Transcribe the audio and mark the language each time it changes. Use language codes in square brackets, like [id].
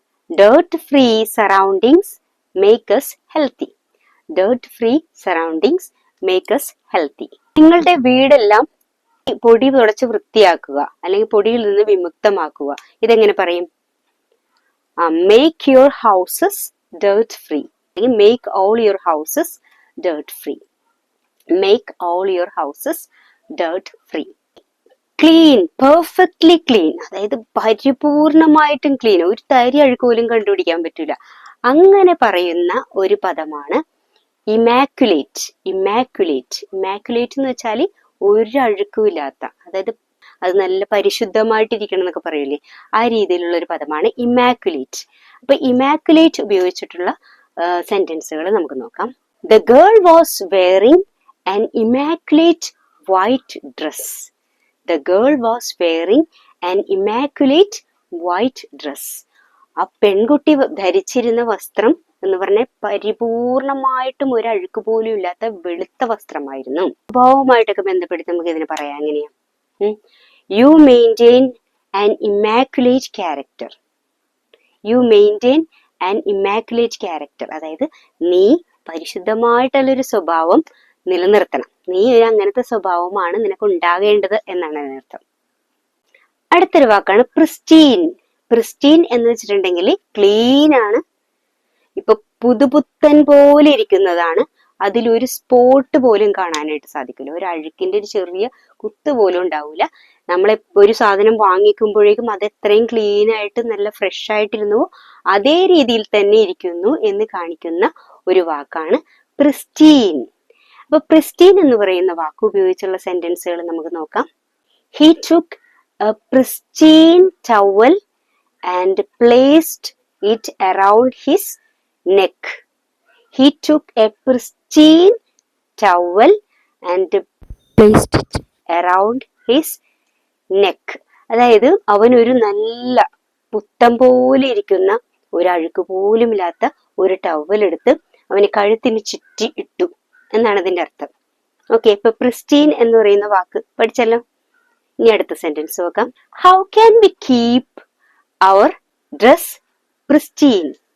[en] Dirt free surroundings make us healthy. Dirt free surroundings make us healthy. [ml] നിങ്ങളുടെ വീടെല്ലാം പൊടി തുടച്ച് വൃത്തിയാക്കുക, അല്ലെങ്കിൽ പൊടിയിൽ നിന്ന് വിമുക്തമാക്കുക. ഇതെങ്ങനെ പറയും? [en] Make your houses dirt free. Make all your houses dirt free. Make all your houses dirt free. Clean, perfectly clean. [ml] അതായത് പരിപൂർണമായിട്ടും ക്ലീൻ, ഒരു തരി അഴുക്ക് പോലും കണ്ടുപിടിക്കാൻ പറ്റൂല. അങ്ങനെ പറയുന്ന ഒരു പദമാണ് ഇമാക്കുലേറ്റ്. ഇമാക്കുലേറ്റ്. ഇമാക്കുലേറ്റ് എന്ന് വെച്ചാൽ ഒരു അഴുക്കും ഇല്ലാത്ത, അതായത് അത് നല്ല പരിശുദ്ധമായിട്ടിരിക്കണം എന്നൊക്കെ പറയൂലേ, ആ രീതിയിലുള്ള ഒരു പദമാണ് ഇമാക്കുലേറ്റ്. അപ്പൊ ഇമാക്കുലേറ്റ് ഉപയോഗിച്ചിട്ടുള്ള സെന്റൻസുകൾ നമുക്ക് നോക്കാം. [en] The girl was wearing an immaculate white dress. The girl was wearing an immaculate white dress. [ml] ആ പെൺകുട്ടി ധരിച്ചിരുന്ന വസ്ത്രം എന്ന് പറഞ്ഞാൽ പരിപൂർണമായിട്ടും ഒരു അഴുക്ക് പോലും ഇല്ലാത്ത വെളുത്ത വസ്ത്രമായിരുന്നു. സ്വഭാവമായിട്ടൊക്കെ ബന്ധപ്പെടുത്തി നമുക്ക് ഇതിനെ പറയാം. എങ്ങനെയാ? [en] You maintain an immaculate character. You maintain an immaculate character. [ml] അതായത് നീ പരിശുദ്ധമായിട്ടുള്ളൊരു സ്വഭാവം നിലനിർത്തണം. നീ ഒരു അങ്ങനത്തെ സ്വഭാവമാണ് നിനക്ക് ഉണ്ടാകേണ്ടത് എന്നാണ് അതിനർത്ഥം. അടുത്തൊരു വാക്കാണ് പ്രിസ്റ്റീൻ. പ്രിസ്റ്റീൻ എന്ന് വെച്ചിട്ടുണ്ടെങ്കിൽ ക്ലീൻ ആണ്, ഇപ്പൊ പുതുപുത്തൻ പോലെ ഇരിക്കുന്നതാണ്. അതിലൊരു സ്പോട്ട് പോലും കാണാനായിട്ട് സാധിക്കില്ല, ഒരു അഴുക്കിന്റെ ഒരു ചെറിയ കുത്ത് പോലും ഉണ്ടാവില്ല. നമ്മളെ ഒരു സാധനം വാങ്ങിക്കുമ്പോഴേക്കും അത് എത്രയും ക്ലീൻ ആയിട്ട് നല്ല ഫ്രഷ് ആയിട്ടിരുന്നു അതേ രീതിയിൽ തന്നെ ഇരിക്കുന്നു എന്ന് കാണിക്കുന്ന ഒരു വാക്കാണ് പ്രിസ്റ്റീൻ. അപ്പൊ പ്രിസ്റ്റീൻ എന്ന് പറയുന്ന വാക്ക് ഉപയോഗിച്ചുള്ള സെന്റൻസുകൾ നമുക്ക് നോക്കാം. [en] He took a pristine towel and placed it around his neck. He took a pristine towel and placed it around his neck. [ml] അതായത് അവൻ ഒരു നല്ല പുത്തം പോലെ ഇരിക്കുന്ന, ഒരു അഴുക്ക് പോലും ഇല്ലാത്ത ഒരു ടവൽ എടുത്ത് അവന് കഴുത്തിന് ചുറ്റി ഇട്ടു എന്നാണ് അതിന്റെ അർത്ഥം. ഓക്കെ, ഇപ്പൊ പ്രിസ്റ്റീൻ എന്ന് പറയുന്ന വാക്ക് പഠിച്ചല്ലോ. ഇനി അടുത്ത സെന്റൻസ് നോക്കാം. [en] How can we keep our dress pristine?